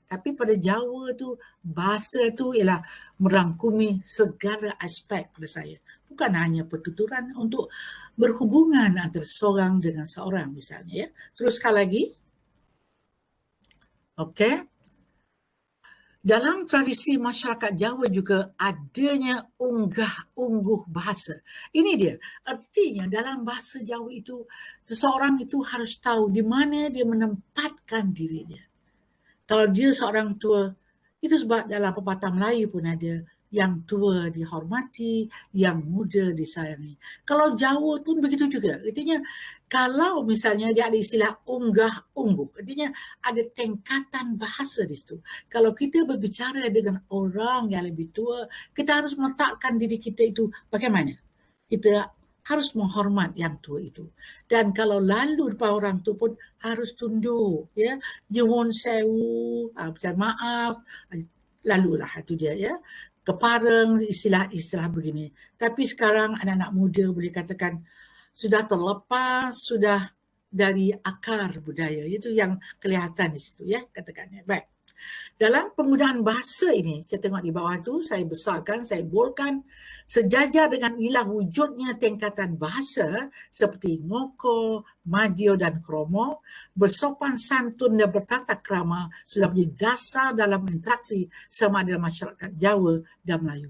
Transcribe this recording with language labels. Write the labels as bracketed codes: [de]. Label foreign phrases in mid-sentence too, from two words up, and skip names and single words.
[ms] Tapi pada Jawa tu bahasa tu ialah merangkumi segala aspek pada saya. Bukan hanya pertuturan, untuk berhubungan antara seorang dengan seorang misalnya ya. Teruskan lagi. Okey. Dalam tradisi masyarakat Jawa juga adanya unggah-ungguh bahasa. Ini dia. Artinya dalam bahasa Jawa itu, seseorang itu harus tahu di mana dia menempatkan dirinya. Kalau dia seorang tua, itu sebab dalam pepatah Melayu pun ada, yang tua dihormati, yang muda disayangi. Kalau Jawa pun begitu juga. Artinya kalau misalnya dia ada istilah unggah-ungguh, artinya ada tingkatan bahasa di situ. Kalau kita berbicara dengan orang yang lebih tua, kita harus meletakkan diri kita itu bagaimana? Kita harus menghormat yang tua itu. Dan kalau lalu depan orang tu pun harus tunduk ya. [jv] Nyuwun sewu, [ms] macam maaf, lalulah itu dia ya. Kepareng, istilah-istilah begini. Tapi sekarang anak-anak muda boleh katakan sudah terlepas, sudah dari akar budaya. Itu yang kelihatan di situ ya, katakannya. Baik. Dalam penggunaan bahasa ini, saya tengok di bawah tu, saya besarkan, saya bolkan, sejajar dengan inilah wujudnya tingkatan bahasa seperti ngoko, madio dan kromo, bersopan santun dan bertata krama sudah menjadi dasar dalam interaksi sama ada masyarakat Jawa dan Melayu.